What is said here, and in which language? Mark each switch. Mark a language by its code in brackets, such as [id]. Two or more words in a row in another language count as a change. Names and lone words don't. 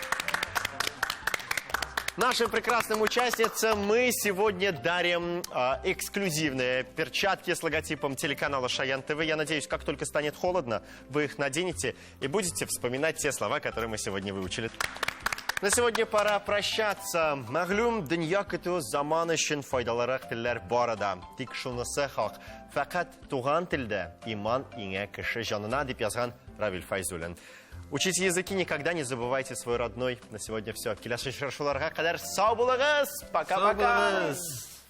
[ru] Нашим прекрасным участницам мы сегодня дарим эксклюзивные перчатки с логотипом телеканала Шаян ТВ. Я надеюсь, как только станет холодно, вы их наденете и будете вспоминать те слова, которые мы сегодня выучили. На сегодня пора прощаться. [tt] Мәгълүм, дөнья көтү заман өчен файдалырак телләр бар ада. Тик шунысы хак. Фақат туган телдә иман иңә кеше җанына, дип язган Равиль Файзуллин. [ru] Учите языки, никогда не забывайте свой родной. На сегодня все. [tt] Киләсе очрашуларга кадәр сау булыгыз. [ru] Пока-пока.